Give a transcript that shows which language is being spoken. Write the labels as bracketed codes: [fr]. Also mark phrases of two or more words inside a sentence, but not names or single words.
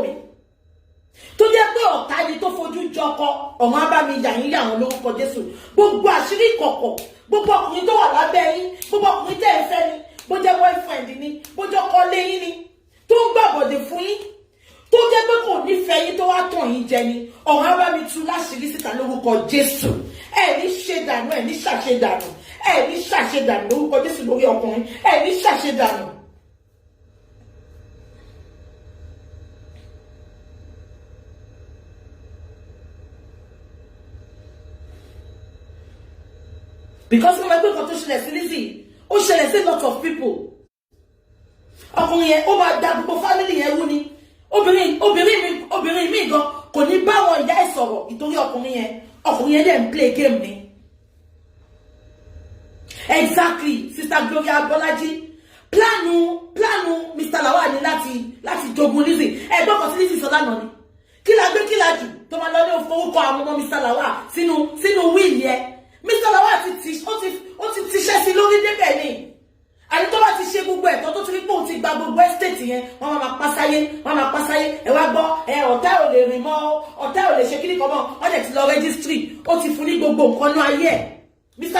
[yo] mí tó jẹ́ pé ọ̀tá ni tó fojú jọkọ ọ̀hún abámi yà yín yà wọn lórúkọ Jésù gbogbo àṣírí ìkọ̀kọ̀ gbogbo ọkùnrin tó wà lábẹ́ yín gbogbo ọkùnrin tẹ́ ẹ fẹ́ ni bó jẹ́ boyfriend ni bó jẹ́ ọkọ lé yín ni tó ń gbàbọ̀dé fún yín tó jẹ́ pé kò nífẹ̀ẹ́ yín tó wá tàn yín jẹ ni ọ̀hún abámi tú láṣìírí síta lórúkọ Jésù ẹ ní ṣe dànù ẹ ní ṣàṣe dànù ẹ ní ṣàṣe dànù lórúkọ Jésù lórí ọkùnrin ẹ ní ṣàṣe dànù. because mo máa gbé kan tó ṣẹlẹ̀ sí Lizzy ó ṣẹlẹ̀ sí [en] lot of people [yo] ọkùnrin yẹn ó máa da gbogbo family yẹn wú ni obìnrin mi gan kò ní bá àwọn ìyá ẹ̀ sọ̀rọ̀ ìtorí ọkùnrin yẹn dẹ̀ ń [en] play game [yo] ni exactly sister Gloria Bọ́lájí planu Mr. Lawal ni láti jogun Lizzy ẹgbọ́n kan sí Lizzy sọ lánàá ni kí la gbé kí la jù tó máa lọ ní òfowókọ àwọn ọmọ Mr. Lawal sínú wíìlì ẹ Mr. Lawal ó ti tíṣẹ́ sí lórí débẹ̀ ni àti tó bá ti ṣe gbogbo ẹ̀tọ́ tó ti rí pé òun ti gba gbogbo estate yẹn wọ́n máa pásáyé ẹ wá gbọ́ ọ̀tá ò lè rìn mọ́ ọ̀tá ò lè ṣe kíní kan mọ́ wọ́n dẹ̀ ti lọ registry ó ti fún ní gbogbo nǹkan ní ayé ẹ̀ Mr.